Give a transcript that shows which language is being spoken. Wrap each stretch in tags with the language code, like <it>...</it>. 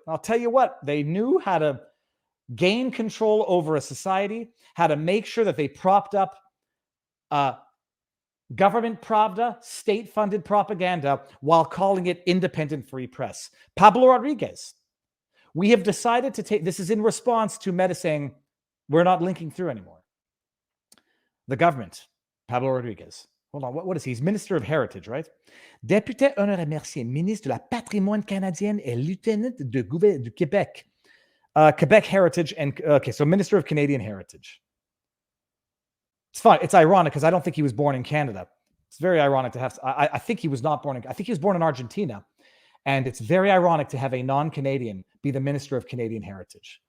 <en>I'll tell you what, they knew how to gain control over a society, how to make sure that they propped up government pravda, state-funded propaganda, while calling it independent free press. Pablo Rodriguez, we have decided to take, this is in response to Meta saying, we're not linking through anymore. The government, Pablo Rodriguez, hold on, what is he? He's Minister of Heritage, right?</en> <fr>Député Honoré Mercier, ministre de la Patrimoine canadienne et lieutenant du Québec.</fr> <en>Quebec Heritage and, okay, so Minister of Canadian Heritage. It's fine. It's ironic because I don't think he was born in Canada. It's very ironic to have, I think he was not born in, I think he was born in Argentina. And it's very ironic to have a non-Canadian be the Minister of Canadian Heritage.</en>